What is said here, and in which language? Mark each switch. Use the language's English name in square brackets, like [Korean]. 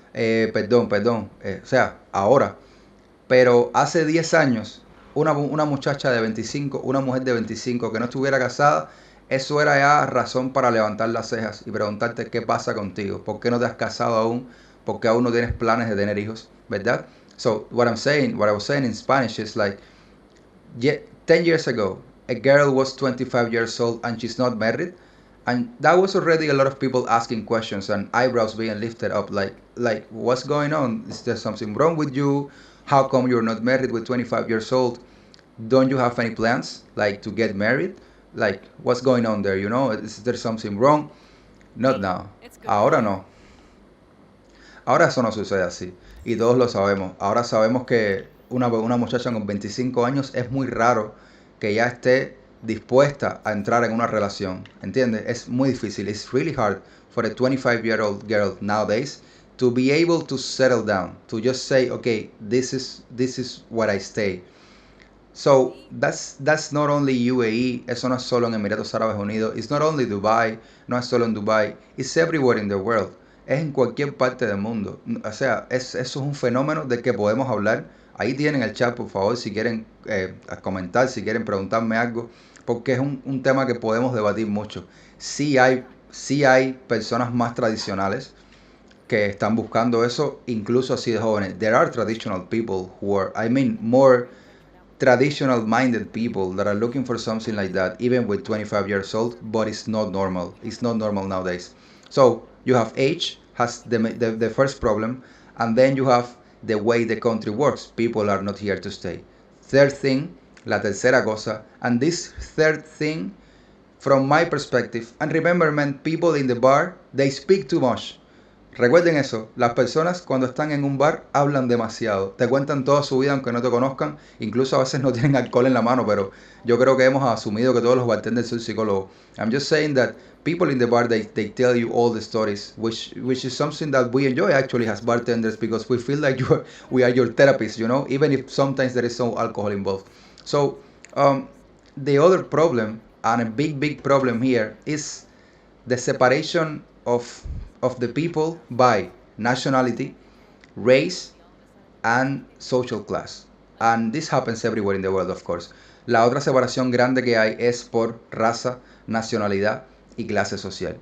[Spanish] O sea, ahora. Pero hace 10 años, una muchacha de 25, una mujer de 25 que no estuviera casada, eso era ya razón para levantar las cejas y preguntarte qué pasa contigo, por qué no te has casado aún, por qué aún no tienes planes de tener hijos, ¿verdad? [English] So, what I was saying in Spanish is like, 10 years ago, a girl was 25 years old and she's not married. And that was already a lot of people asking questions and eyebrows being lifted up like what's going on? Is there something wrong with you? How come you're not married with 25 years old? Don't you have any plans like to get married? Like what's going on there? Is there something wrong? Not now. [Spanish] Ahora no. Ahora eso no sucede así. Y todos lo sabemos. Ahora sabemos que una muchacha con 25 años es muy raro que ya esté dispuesta a entrar en una relación. ¿Entiendes? Es muy difícil. [English] It's really hard for a 25-year-old girl nowadays to be able to settle down. To just say, okay, this is what I stay. So that's not only UAE, [Spanish] eso no es solo en Emiratos Árabes Unidos, [English] it's not only Dubai, [Spanish] no es solo en Dubai, [English] it's everywhere in the world, [Spanish] es en cualquier parte del mundo. O sea, eso es un fenómeno del que podemos hablar. Ahí tienen el chat, por favor, si quieren comentar, si quieren preguntarme algo, porque es un tema que podemos debatir mucho. Sí hay personas más tradicionales que están buscando eso, incluso así de jóvenes. [English] There are traditional people who are, more traditional minded people that are looking for something like that, even with 25 years old, but it's not normal. It's not normal nowadays. So you have age has the first problem, and then you have the way the country works. People are not here to stay. Third thing, [Spanish] la tercera cosa, [English] and this third thing, from my perspective, and remember, man, people in the bar, they speak too much. [Spanish] Recuerden eso, las personas cuando están en un bar hablan demasiado, te cuentan toda su vida aunque no te conozcan, incluso a veces no tienen alcohol en la mano, pero yo creo que hemos asumido que todos los bartenders son psicólogos. [English] I'm just saying that people in the bar, they tell you all the stories, which is something that we enjoy actually as bartenders, because we feel like we are your therapists, even if sometimes there is some alcohol involved. So the other problem, and a big problem here, is the separation of the people by nationality, race, and social class. And this happens everywhere in the world, of course. [Spanish] La otra separación grande que hay es por raza, nacionalidad y clase social.